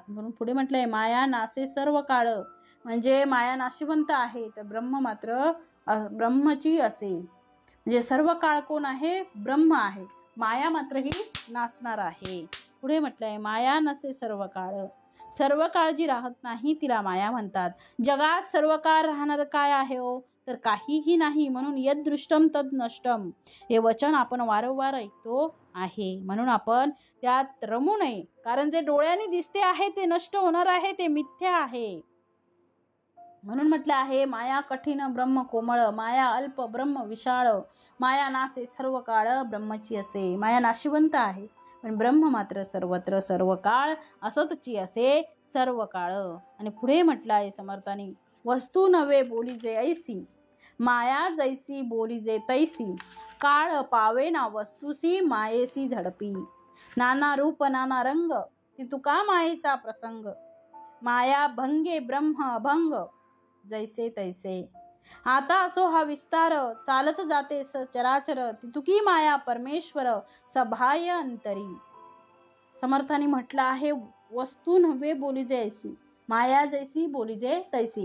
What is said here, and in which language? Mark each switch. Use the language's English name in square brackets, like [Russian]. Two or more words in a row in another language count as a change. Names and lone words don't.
[Marathi] म्हणून पुढे म्हटलंय, माया नासे सर्व काळ, म्हणजे माया नाशिवंत आहे तर ब्रह्म मात्र ब्रह्मची असे. म्हणजे सर्व काळ कोण आहे, ब्रह्म आहे. माया मात्र ही नासणार आहे. पुढे म्हटलंय, माया नसे सर्व काळ, सर्व काळ जी राहत नाही तिला माया म्हणतात. जगात सर्व काळ राहणार काय आहे हो, तर काहीही नाही. म्हणून [Sanskrit] यद दृष्टम तद नष्टम [Marathi] हे वचन आपण वारंवार ऐकतो आहे. म्हणून आपण त्यात रमू नये, कारण जे डोळ्यांनी दिसते आहे ते नष्ट होणार आहे, ते मिथ्या आहे. म्हणून म्हटलं आहे, माया कठीण ब्रह्म कोमळ, माया अल्प ब्रह्म विशाळ, माया नासे सर्व काळ ब्रह्मची असे. माया नाशिवंत आहे, पण ब्रह्म मात्र सर्वत्र सर्व काळ असतची असे सर्व काळ. आणि पुढे म्हटलं आहे समर्थांनी, वस्तू नव्हे बोलीजे ऐसी, माया जैसी बोलीजे तैसी, काळ पावे ना वस्तूसी मायेसी झडपी. नाना रूप नाना रंग ती तुका मायेचा प्रसंग, माया भंगे ब्रह्म अभंग जैसे तैसे. आता असो हा विस्तार, चालत जाते चराचर, ती तुकी माया परमेश्वर सभाय अंतरी. समर्थांनी म्हटलं आहे, वस्तू नव्हे बोलीजे ऐसी, माया जैसी बोलीजे तैसी.